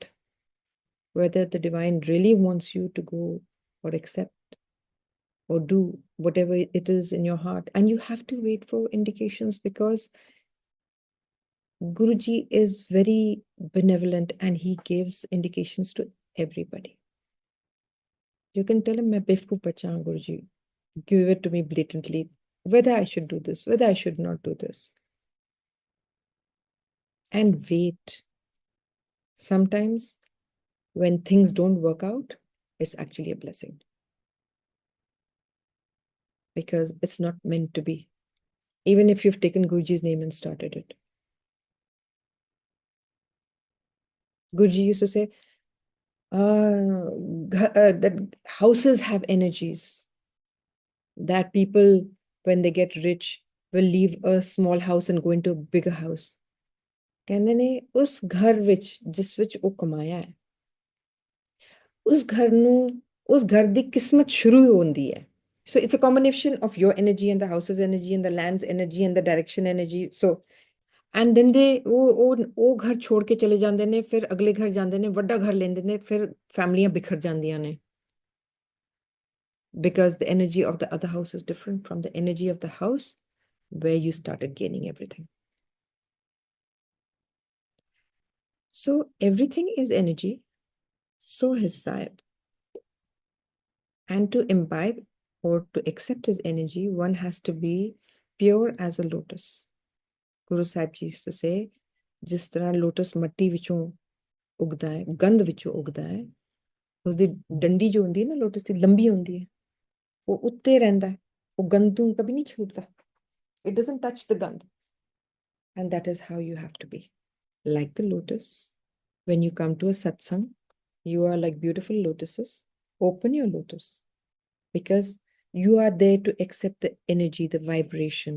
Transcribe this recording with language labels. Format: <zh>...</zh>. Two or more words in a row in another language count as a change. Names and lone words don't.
<en>Whether the divine really wants you to go or accept or do whatever it is in your heart. And you have to wait for indications, because Guruji is very benevolent and he gives indications to everybody. You can tell him,</en> <pa>"ਮੈਂ ਬੇਵਕੂਫ਼ ਬੱਚਾ ਹਾਂ, ਗੁਰੂਜੀ.</pa> <en>Give it to me blatantly, whether I should do this, whether I should not do this." And wait. Sometimes when things don't work out, it's actually a blessing, because it's not meant to be. Even if you've taken Guruji's name and started it. Guruji used to say, that houses have energies, that people, when they get rich, will leave a small house and go into a bigger house.</en> <pa>ਕਹਿੰਦੇ ਨੇ ਉਸ ਘਰ ਵਿੱਚ ਜਿਸ ਵਿੱਚ ਉਹ ਕਮਾਇਆ ਹੈ, ਉਸ ਘਰ ਦੀ ਕਿਸਮਤ ਸ਼ੁਰੂ ਹੁੰਦੀ ਹੈ.</pa> <en>So it's a combination of your energy and the house's energy and the land's energy and the direction energy. So and then they</en> <pa>ਉਹ ਘਰ ਛੋੜ ਕੇ ਚਲੇ ਜਾਂਦੇ ਨੇ, ਫਿਰ ਅਗਲੇ ਘਰ ਜਾਂਦੇ ਨੇ, ਵੱਡਾ ਘਰ ਲੈਂਦੇ ਨੇ, ਫਿਰ ਫੈਮਲੀਆਂ ਬਿਖਰ ਜਾਂਦੀਆਂ ਨੇ,</pa> <en>because the energy of the other house is different from the energy of the house where you started gaining everything. So everything is energy, so is Sahib. And to imbibe or to accept his energy, one has to be pure as a lotus. Guru Sahib Ji used to say,</en> <pa>ਜਿਸ ਤਰ੍ਹਾਂ ਲੋਟਸ ਮਿੱਟੀ ਵਿੱਚੋਂ ਉੱਗਦਾ ਹੈ, ਗੰਦ ਵਿੱਚੋਂ ਉੱਗਦਾ ਹੈ, ਉਸਦੀ ਡੰਡੀ ਜੋ ਹੁੰਦੀ ਹੈ ਨਾ ਲੋਟਸ ਦੀ, ਲੰਬੀ ਹੁੰਦੀ ਹੈ, ਵੋ ਉੱਤੇ ਰਹਿੰਦਾ ਹੈ, ਵੋ ਗੰਦ ਤੋ ਕਭੀ ਨਹੀਂ ਛੂਟਤਾ.</pa> <en>It doesn't touch the gand. And that is how you have to be. Like the lotus, when you come to a satsang, you are like beautiful lotuses. Open your lotus, because you are there to accept the energy, the vibration.</en>